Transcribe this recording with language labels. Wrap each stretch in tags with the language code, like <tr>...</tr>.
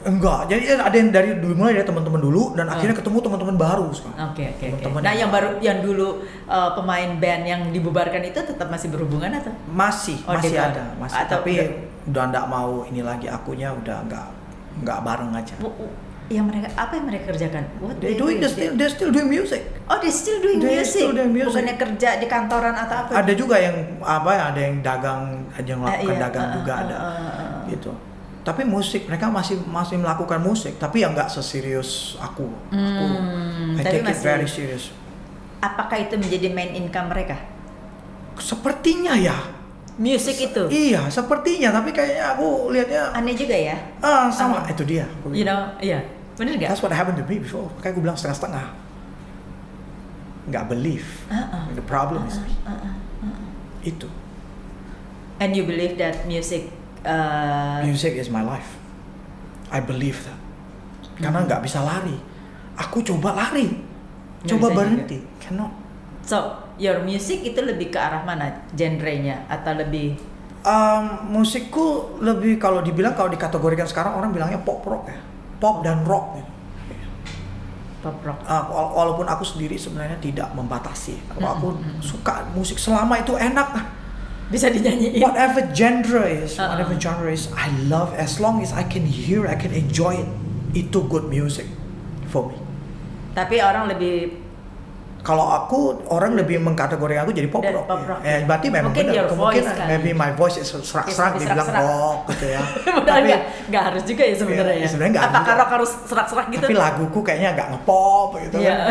<id>Enggak, jadi ada yang mulai dari teman-teman dulu dan akhirnya ketemu teman-teman baru sekarang. Oke. Nah, yang dulu pemain band yang dibubarkan itu tetap masih berhubungan atau? Masih ada. Tapi udah enggak mau ini lagi, akunya udah enggak bareng aja. Apa yang mereka kerjakan?</id> <en>They're still doing music. Oh, they're still doing music.</en> <id>Bukannya kerja di kantoran atau apa? Ada juga yang ada yang dagang, ada yang melakukan dagang juga ada. Gitu. Tapi musik mereka masih melakukan musik, tapi yang enggak seserius aku.</id> <en>I take it very serious.</en> <id>Apakah itu menjadi main income mereka? Sepertinya ya. Music itu? Iya, sepertinya. Tapi kayaknya aku lihatnya aneh juga ya. Sama. Itu dia.</id> <en>You know,</en> <id>iya. Bener gak?</id> <en>That's what happened to me before.</en> <id>Makanya aku bilang setengah-setengah. Nggak believe.</id> <en>The problem is me.</en> <id>Itu.</id> <en>And you believe that music is my life. I believe that.</en> <id>Karena nggak bisa lari. Aku coba lari. Coba berhenti. Cannot.</id> <en>So, your music</en> <id>itu lebih ke arah mana? Genrenya atau lebih? Musikku lebih kalau dikategorikan sekarang orang bilangnya pop rock ya. Pop dan rock gitu. Pop rock. Walaupun aku sendiri sebenarnya tidak membatasi. Kalau aku suka musik selama itu enak, bisa dinyanyiin.</id> <en>Whatever genre is, I love as long as I can hear, I can enjoy it.</en> <id>Itu</id> <en>good music for me.</en> <id>Tapi orang lebih kalau orang lebih mengkategorikan aku jadi pop rock. Berarti memang benar. Kemungkinan</id> <en>maybe my voice is</en> <id>serak-serak dibilang rock gitu ya. Tapi nggak harus juga ya sebenarnya. Apakah rock harus serak-serak gitu? Tapi laguku kayaknya nggak ngepop gitu kan.</id>